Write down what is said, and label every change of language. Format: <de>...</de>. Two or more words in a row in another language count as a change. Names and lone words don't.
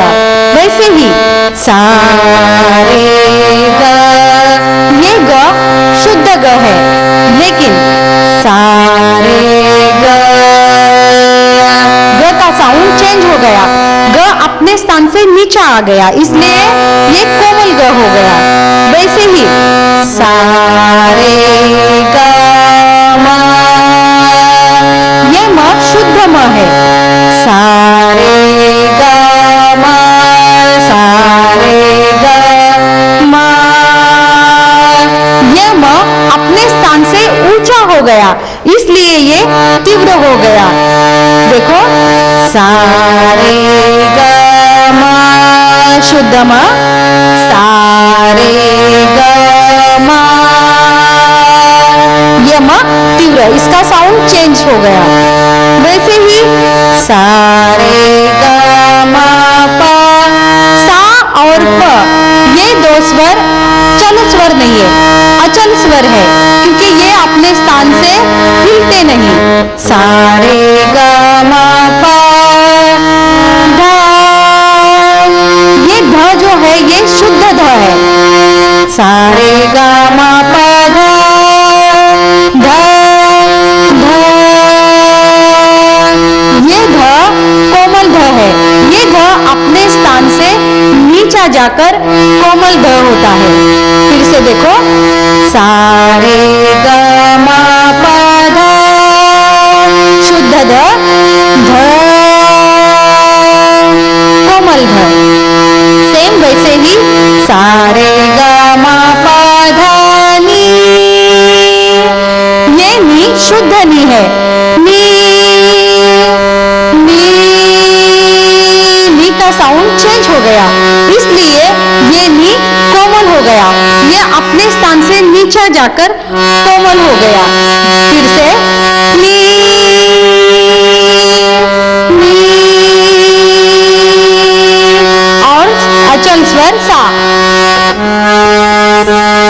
<hi>वैसे ही सा रे ग, ये ग शुद्ध ग है, लेकिन सा रे ग का</hi> <en>sound change</en> <hi>हो गया, ग अपने स्थान से नीचा आ गया, इसलिए ये कोमल ग हो गया. वैसे ही सा रे ग म, ये म शुद्ध म है. सा रे ग म, सा रे ग म, ये म अपने स्थान से ऊंचा हो गया, इसलिए ये तीव्र हो गया. देखो सा रे ग म शुद्ध म, सा रे ग म, ये म तीव्र, इसका</hi> <en>sound change</en> <hi>हो गया. वैसे ही सा रे ग म प, सा और प ये 2 स्वर चल स्वर नहीं है, अचल स्वर है, क्योंकि ये अपने स्थान से हिलते नहीं. सा रे ग म प ध, ये ध जो है ये शुद्ध ध है. सा रे ग म प ध, ध ध, ये ध कोमल ध है. ये ध अपने स्थान से नीचा जाकर कोमल ध होता है. फिर से देखो सा रे ग म प ध, शुद्ध ध, ध कोमल ध. सेम वैसे ही सा रे ग म प ध नि, ये नी शुद्ध नी है. नी, नी, नी का</hi> <en>sound change</en> <hi>हो गया, इसलिए ये नी कोमल हो गया. ये अपने स्थान से नीचा जाकर कोमल हो गया. फिर से नी, नी, और अचल स्वर सा.</hi>